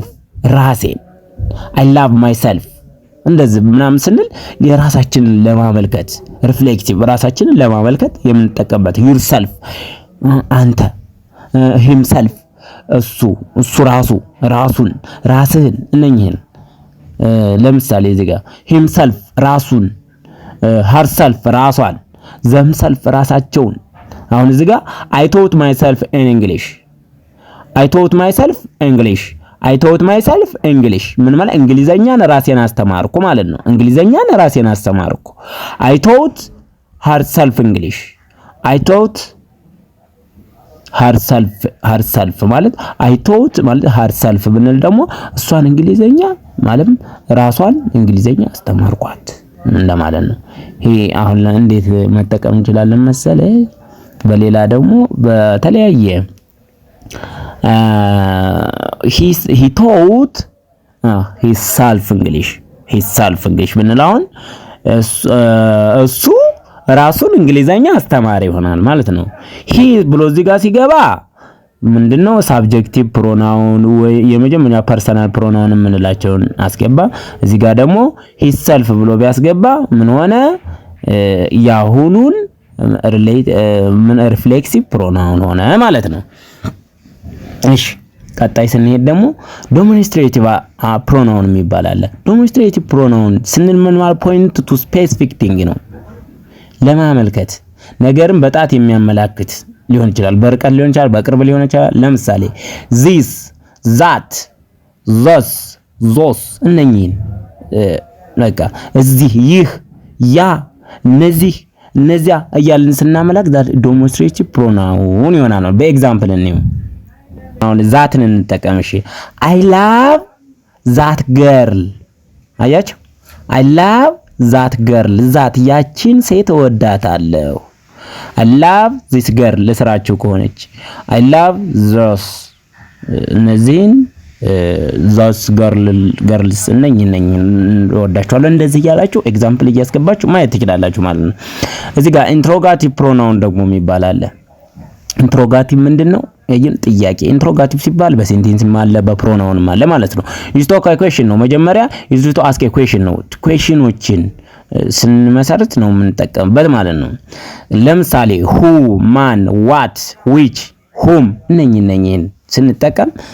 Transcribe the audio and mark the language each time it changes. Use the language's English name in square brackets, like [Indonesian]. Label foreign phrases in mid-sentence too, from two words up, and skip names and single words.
[Amharic] ራሴን፣ [English] I love myself [Amharic] እንደዚህ ምናምን ስንል የራሳችንን ለማመልከት ሪፍሌክቲቭ ራሳችንን ለማመልከት የምንጠቀምበት ዩርሰልፍ አንተ፣ ሂምሰልፍ እሱ ራሱ፣ ራሱን፣ ራስህን እነኚህን ለምሳሌ እዚህ ጋር ሂምሰልፍ ራሱን፣ ሀርሰልፍ ራሷን፣ ዘምሰልፍ ራሳቸውን። አሁን እዚህ ጋር [English] I taught myself in English I taught myself English I taught myself English [Amharic] ምን ማለት እንግሊዘኛን ራሴን አስተማርኩ ማለት ነው። እንግሊዘኛን ራሴን አስተማርኩ። [English] I taught herself English I taught [Amharic] herself ማለት [English] I taught [Amharic] ማለት herself ብንል ደግሞ እሷን እንግሊዘኛ ማለት ራሷን እንግሊዘኛ አስተማርኳት እንደማለት ነው። ይሄ አሁን እንዴት መጠቀም እንችላለን መሰለ? በሌላ ደግሞ በተለያየ [English] he taught himself English [Amharic] ብንል አሁን እሱ ራሱን እንግሊዘኛ አስተማሪ ይሆናል ማለት ነው። he ብሎ እዚህ ጋር ሲገባ ምንድነው [English] subjective pronoun [Amharic] ወይ የመጀመሪያ [English] personal pronoun [Amharic] የምንላቸውን አስገባ። እዚህ ጋር ደግሞ himself ብሎ ቢያስገባ ምን ሆነ? ያሁኑን [English] reflexive pronoun [Amharic] ሆነ ማለት ነው። እሺ ቀጣይ ስንሄድ ደግሞ [English] demonstrative pronoun [Amharic] የሚባል አለ። [English] demonstrative pronoun [Amharic] ስንል ምን ማለት [English] point to specific thing [Amharic] ነው። ለማመልከት ነገርን በጣት የሚያመላክት ሊሆን ይችላል፣ በርቀት ሊሆን ይችላል፣ በቅርብ ሊሆን ይችላል። ለምሳሌ [English] this that those those [Amharic] እነኚህን በቃ እዚህ፣ ይህ፣ ያ፣ እነዚያ እያልን ስናመላክት [English] demonstrative pronoun [Amharic] ይሆናል። በኤግዛምፕል እንየው። አሁን ዛትን እንጠቀም። እሺ [English] I love that girl [Amharic] አያችሁ፣ [English] I love that girl [Amharic] ዛት ያቺን ሴት እወዳታለሁ። [English] I love this girl [Amharic] ለስራችሁ ከሆነች [English] I love those [Amharic] እነዚህን [English] those girls [Amharic] እነኚህን እወዳቸዋለሁ። እንደዚህ እያላችሁ ኤግዛምፕል እያስገባችሁ ማየት ትችላላችሁ ማለት ነው። እዚህ ጋር [English] interrogative pronoun [Amharic] ደግሞ የሚባል አለ። ኢንትሮጋቲቭ ምንድነው? ይሄን ጥያቄ ኢንትሮጋቲቭ ሲባል በሴንቴንስም አለ በፕሮናውንም አለ ማለት ነው። [English] use to ask question [Amharic] ነው። መጀመሪያ [English] use to ask question [Amharic] ነው። ኩዌስችኖችን ስንመሰርት ነው የምንጠቀምበት ማለት ነው። ለምሳሌ ሁ፣ ማን፣ [English] what, which, whom [Amharic] እነኚህን ስንጠቀም